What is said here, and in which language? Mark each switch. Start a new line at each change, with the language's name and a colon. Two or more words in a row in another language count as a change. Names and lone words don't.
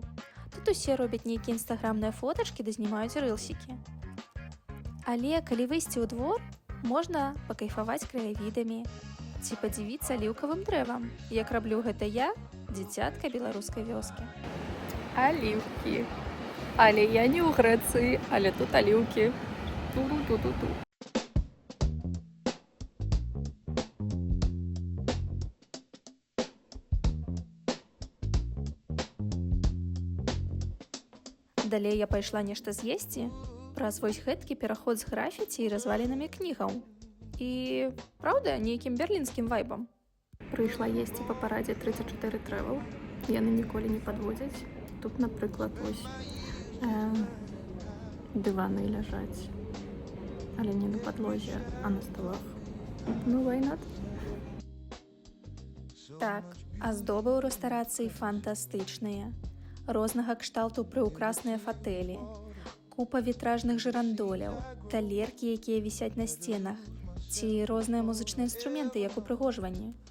Belarusian: Тут усе робяць нейкія інстаграмныя фотачкі ды знімаюць рылсікі. Але калі выйсці ў двор, можна пакайфаваць краявідамі ці падзівіцца аліўкавым дрэвам, як раблю гэта я, дзіцятка беларускай вёскі. Аліўкі. Але я не ў Грэцыі, але тут аліўкі. Ту-ру-ту-ту-ту. Далей я пайшла нешта з'есці, праз вось гэткі пераход з графіці і развалінамі кнігаў. І, праўда, нейкім берлінскім вайбам. Прыйшла есці па парадзе 34 Travel. Яны ніколі не падводзяць. Тут, напрыклад, вось дываны ляжаць. Але не на падлозе, а на сталах. Ну,
English: why not?
Belarusian: Так, аздобы ў рэстарацыі фантастычныя. Рознага кшталту прыўкрасныя фатэлі, купа вітражных жырандоляў, талеркі, якія вісяць на сценах, ці розныя музычныя інструменты, як упрыгожванні.